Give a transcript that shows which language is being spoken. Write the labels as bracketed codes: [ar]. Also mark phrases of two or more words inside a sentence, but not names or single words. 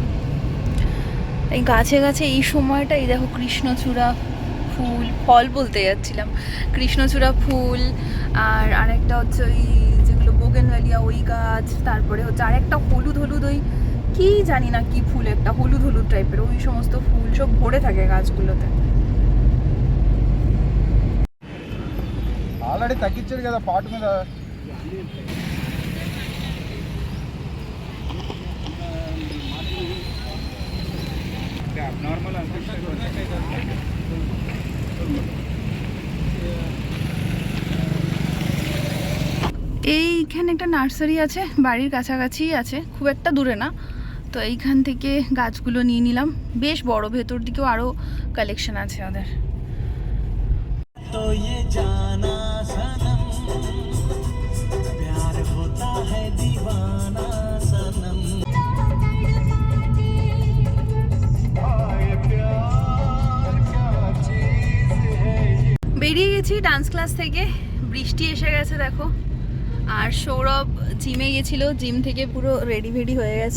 [bn] এই গাছে গাছে এই সময়টা, এই দেখো কৃষ্ণচূড়া ফুল, ফল বলতে যাচ্ছিলাম, কৃষ্ণচূড়া ফুল, আর আরেকটা হচ্ছে ওই যেগুলো বোগেনভ্যালিয়া ওই গাছ, তারপরে হচ্ছে আরেকটা হলুদ হলুদ ওই কি জানি না কি ফুল, একটা হলুদ হলুদ টাইপের ওই সমস্ত ফুল সব ভরে থাকে গাছগুলোতে। [te] ఆల్రెడీ తగ్గించాడు కదా పాటు మీద. నార్మల్ [bn] এইখানে একটা নার্সারি আছে, বাড়ির কাছাকাছিই আছে, খুব একটা দূরে না। তো এইখান থেকে গাছগুলো নিয়ে নিলাম, বেশ বড়, ভেতর দিকেও আরও কালেকশন আছে ওদের। [hi] तो ये जाना सनम प्यार होता है दीवाना सनम [bn] বেরিয়ে গেছি ডান্স ক্লাস থেকে, বৃষ্টি এসে গেছে দেখো। আর সৌরভ জিমে গেছিল, জিম থেকে পুরো রেডি ভেডি হয়ে গেছে,